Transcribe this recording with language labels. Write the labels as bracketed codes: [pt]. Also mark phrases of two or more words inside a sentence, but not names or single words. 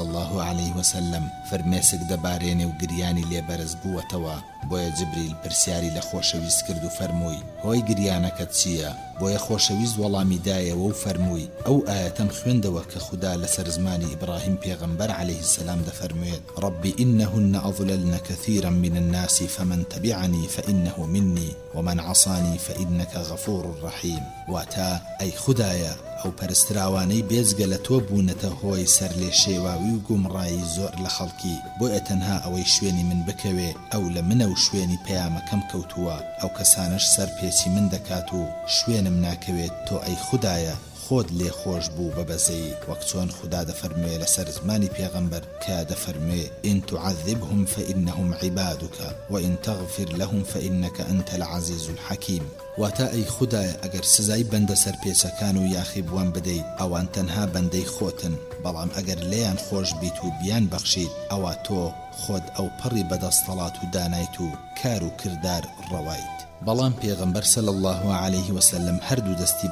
[ar] الله عليه وسلم [ckb] فرمێسک دەبارێنێ و گریانی لێبەرز بووەتەوە بۆیە جبریل پرسیاری لە خۆشەویست کرد و فەرمووی هۆی گریانەکەت چییە بۆیە خۆشەویست وەڵامی دایەوە و فەرمووی ئەو ئاەتەم خوێندەوە کە خوددا لەسەر زمانی ئیبراهیم پێغەمبەر [ar] عليه السلام [ckb] دەفەرموێت [ar] ربي إنهن أضللن كثيرا من الناس فمن تبعني فإنه مني ومن عصاني فإنك غفور رحيم [ckb] واتا أي خدايا ئەو پەرستراوانەی بێجگە لە تۆ بوونەتە هۆی سەر لێ شێواوی و گومڕایی زۆر لە خەڵکی بۆیە تەنها ئەوەی شوێنی من بکەوێ ئەو لە منە و شوێنی پەیامەکەم کەوتووە ئەو کەسانش سەر پێچی من دەکات و شوێنم ناکەوێت تۆ ئەی خودایە خۆت لێ خۆش بوو بەبەزەی وەک چۆن خوددا دەفەرموێ لەسەر زمانی پێغەمبەر کە دەفەرموێ [ar] إن تعذبهم فإنهم عبادك وإن تغفر لهم فإنك أنت العزيز [ckb] الحكيم واتا ئەی خودایە ئەگەر سزای بەندە سەر پێچەکان و یاخیبوان بدەیت ئەوان تەنها بەندەی خۆتن بەڵام ئەگەر لێیان خۆش بیت و بیان بەخشیت ئەوە تۆ خۆت ئەو پەڕی بەدەستەڵات و دانایت و کار و کردار ڕەوایت بەڵام پێغەمبەر [ar] صلی الله عليه وسلم [ckb] هەردوو دەستی